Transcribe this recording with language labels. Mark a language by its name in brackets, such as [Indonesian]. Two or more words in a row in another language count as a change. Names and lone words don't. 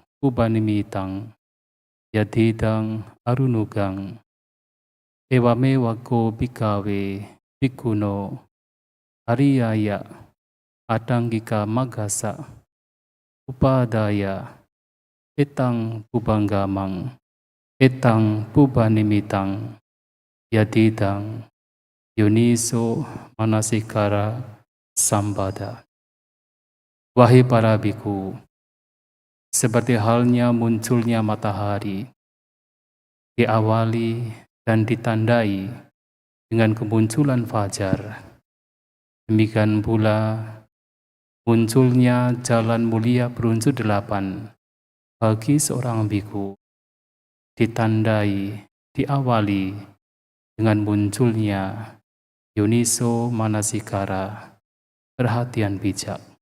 [Pali] ubanimitang yadidang arunugang ewamewa ko bhikkhave bhikkhuno ariyaya adanggika magasa upadaya etang ubanggamang etang ubanimitang yadidang yuniso manasikara sambada. [Indonesian] Wahai para biku, seperti halnya munculnya matahari, diawali dan ditandai dengan kemunculan fajar, demikian pula munculnya jalan mulia berunsur 8 bagi seorang biku, ditandai, diawali dengan munculnya [Pali] yuniso manasikara, [Indonesian] perhatian bijak.